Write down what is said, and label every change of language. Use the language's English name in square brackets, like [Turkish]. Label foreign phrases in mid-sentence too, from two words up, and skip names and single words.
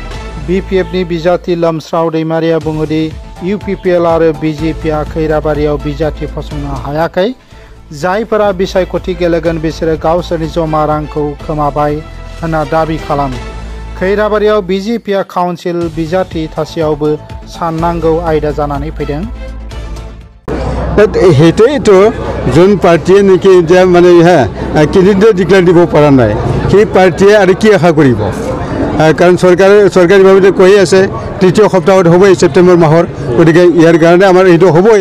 [Bodo] बिपिएफनि बिजाति लोमस्राव दैमारिया बुङोदि इउपिपिएल आरो बिजेपिआ खैराबारियाव बिजाति फसंनो हायाखै। जायफोरा बिसायख'थि गेलेगोन बिसोरो गावसोरनि जमा रांखौ खोमाबाय होनना दाबि खालामो। खैराबारियाव बिजेपिआ काउन्सिल बिजाति थासेयावबो साननांगौ आयदा जानानै फैदों। [Assamese] সেইটোৱেইতো যোন পাৰ্টিয়ে নেকি এতিয়া মানে কেণ্ডিডেট ডিক্লেয়াৰ দিব পৰা নাই সেই পাৰ্টিয়ে আৰু কি আশা কৰিব। কাৰণ চৰকাৰীভাৱে কৈ আছে তৃতীয় সপ্তাহত হ'বই ছেপ্টেম্বৰ মাহৰ, গতিকে ইয়াৰ কাৰণে আমাৰ এইটো হ'বই।